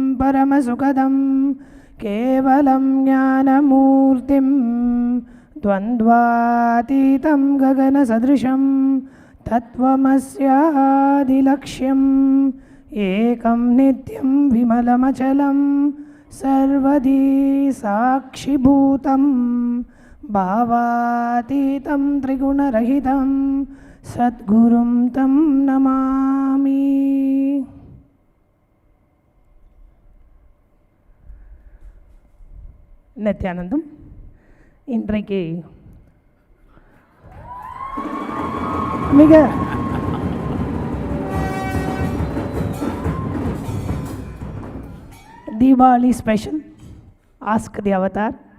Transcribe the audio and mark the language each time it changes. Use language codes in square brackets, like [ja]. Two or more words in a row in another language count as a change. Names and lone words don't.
[sa] परमसुखदं केवलं ज्ञानमूर्तिं द्वन्द्वातीतं गगनसदृशं तत्त्वमस्यादिलक्ष्यम् एकं नित्यं विमलमचलं सर्वदी साक्षिभूतं भावातीतं त्रिगुणरहितं सद्गुरुं तं नमामि. [ta] நித்யானந்தம் இன்றைக்கு மிக தீபாவளி ஸ்பெஷல் ஆஸ்க் தி அவதார்.